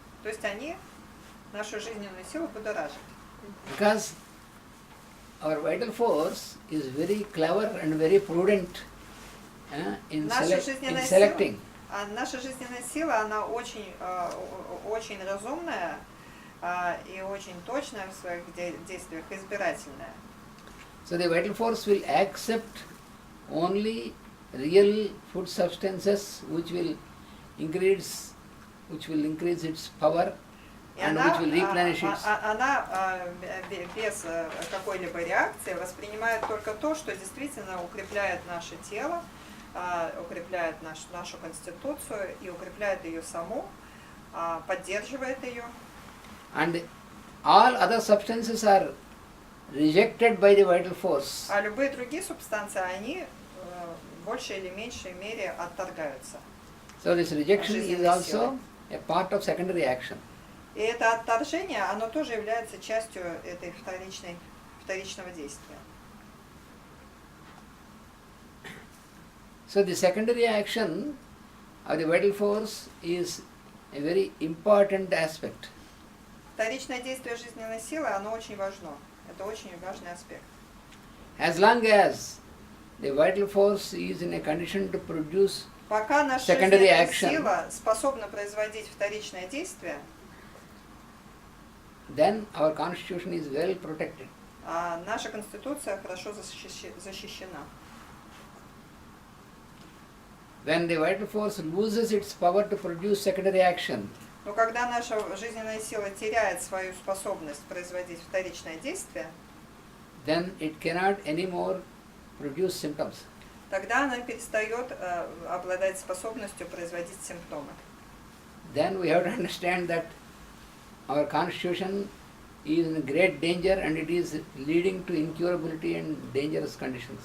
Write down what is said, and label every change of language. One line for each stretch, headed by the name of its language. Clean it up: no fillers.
Russian: То есть они нашу жизненную силу будоражат.
English: Because our vital force is very clever and very prudent in selecting.
Russian: Наша жизненная сила, она очень разумная и очень точная в своих действиях, избирательная.
English: So the vital force will accept only real food substances which will increase its power and which will replenish its.
Russian: Она без какой-либо реакции воспринимает только то, что действительно укрепляет наше тело, укрепляет нашу конституцию и укрепляет ее саму, поддерживает ее.
English: And all other substances are rejected by the vital force.
Russian: А любые другие субстанции, они в большей или меньшей мере отторгаются.
English: So this rejection is also a part of secondary action.
Russian: И это отторжение, оно тоже является частью этой вторичного действия.
English: So the secondary action of the vital force is a very important aspect.
Russian: Вторичное действие жизненной силы, оно очень важно. Это очень важный аспект.
English: As long as the vital force is in a condition to produce
Russian: пока наша
English: secondary
Russian: жизненная
English: action,
Russian: сила способна производить вторичное действие,
English: then our constitution is well protected.
Russian: Наша конституция хорошо защищена.
English: When the vital force loses its power to produce secondary action,
Russian: Но когда наша жизненная сила теряет свою способность производить вторичное действие,
English: then it cannot anymore produce symptoms.
Russian: Тогда она перестает обладать способностью производить симптомы.
English: Then we have to understand that our constitution is in great danger and it is leading to incurability and dangerous conditions.